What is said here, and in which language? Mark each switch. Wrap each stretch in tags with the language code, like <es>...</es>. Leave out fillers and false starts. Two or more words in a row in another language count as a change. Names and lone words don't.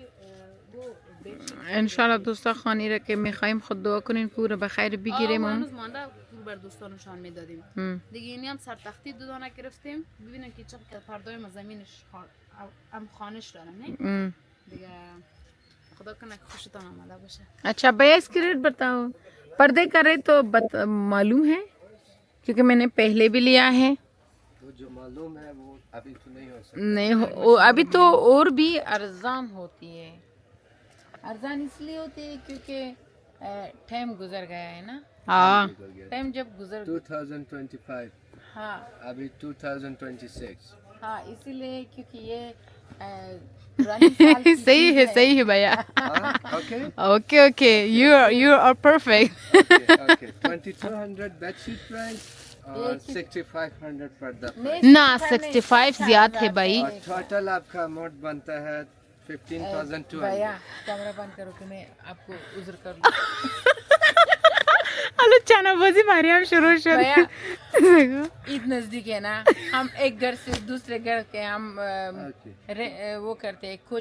<fa>انشالله دوستا خانی را که میخواییم خود دعا کنین که او را به خیر بگیریم هنوز مانده رو بر دوستانشان میدادیم دیگه اینی هم سرتختی دو دانه گرفتیم ببینن که چقدر پردای ما زمینش هم خانش داره نه دیگه خدا کنه که خوشتان آمده باشه</fa> <hi>अच्छा भैया इसकी रेट बताओ पर्दे का रेट तो मालूम है क्योंकि मैंने पहले भी लिया है तो जो मालूम है वो अभी तो नहीं हो सकता नहीं अभी तो और भी अरजान होती है अरजान इसलिए होती है क्योंकि टाइम गुजर गया है ना हाँ टाइम जब गुजर 2025 हाँ अभी 2026 हाँ इसीलिए क्योंकि ये पुरानी साल की सही है भैया okay</hi> <en>okay okay you are perfect okay 2200 bedsheet price और 6500 पर्दा</en> <hi>ना 65 ज्यादा है भाई और टोटल आपका अमाउंट बनता है 15,200 भैया कैमरा बंद करो कि मैं आपको उज्र कर लूं हेलो चाना बाजी मारी हम शुरू भैया ईद नजदीक है ना हम एक घर से दूसरे घर के हम वो करते हैं कुछ</hi>